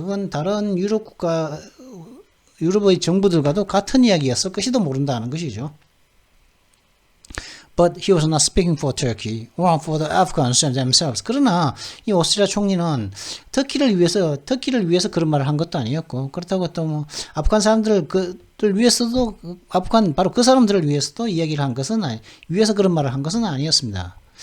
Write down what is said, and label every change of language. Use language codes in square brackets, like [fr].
[ko] 그건 다른 유럽의 정부들과도 같은 이야기였을 것이도 모른다는 것이죠. [en] But he was not speaking for Turkey or for the Afghans themselves. [ko] 그러나 이 오스트리아 총리는 터키를 위해서 그런 말을 한 것도 아니었고, 그렇다고 또 아프간 사람들을 위해서도 바로 그 사람들을 위해서도 이야기를 한 것은 위해서 그런 말을 한 것은 아니었습니다.